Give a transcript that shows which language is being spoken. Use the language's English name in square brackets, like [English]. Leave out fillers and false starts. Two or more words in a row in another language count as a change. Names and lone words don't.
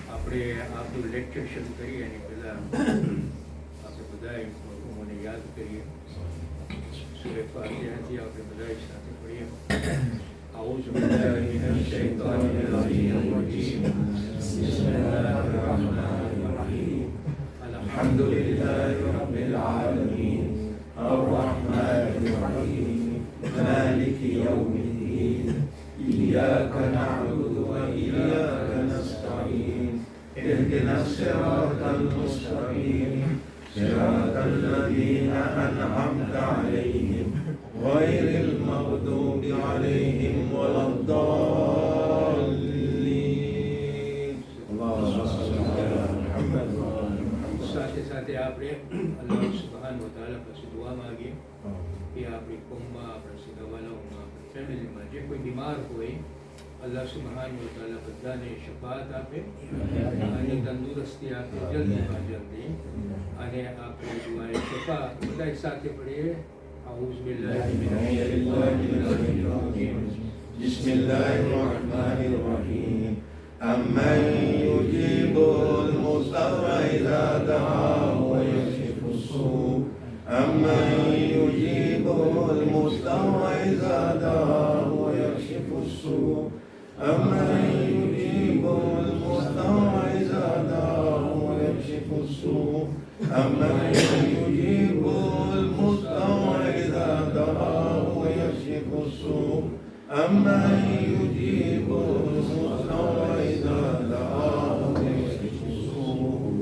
[Gujarati] આપણે આપણું લેક્ચર શરૂ કરીએ એની પહેલાં આપણે બધાએ મને યાદ કરીએ. સૂરે ફાતિહાથી આપણે બધાએ સાથે પડીએ. [Arabic] أعوذ بالله من الشيطان الرجيم. بسم الله الرحمن الرحيم. الحمد لله رب العالمين الرحمن الرحيم مالك يوم الدين إياك نعبد وإياك نستعين اهدنا الصراط المستقيم صراط الذين أنعمت عليهم غير المغضوب عليهم ولا الضالين. اللهم صل على محمد. [Gujarati] સાથે સાથે આપણે [Arabic] الله سبحانه وتعالى [Gujarati] પાસે દુઆ માંગીએ કે આપણી કોમમાં, આપણા સિદ્ધાવાલાઓમાં, આપણી ફેમિલીમાં જે કોઈ બીમાર હોય [Arabic] الله سبحانه وتعالى [Gujarati] બધાને શફાત આપે અને તંદુરસ્તી આપે જલ્દીમાં જલ્દી. અને આપણે દુઆએ શફા બધા સાથે પડીએ. [Arabic] أعوذ بالله من الشيطان الرجيم. بسم الله الرحمن الرحيم. أمن يجيب المضطر إذا دعاه ويكشف السوء أمن يجيب المضطر إذا دعاه ويكشف السوء أمن يجيب المضطر إذا دعاه ويكشف السوء أمن يجيب المضطر إذا دعاه ويكشف السوء أمن يجيب المضطر إذا دعاه ويكشف السوء.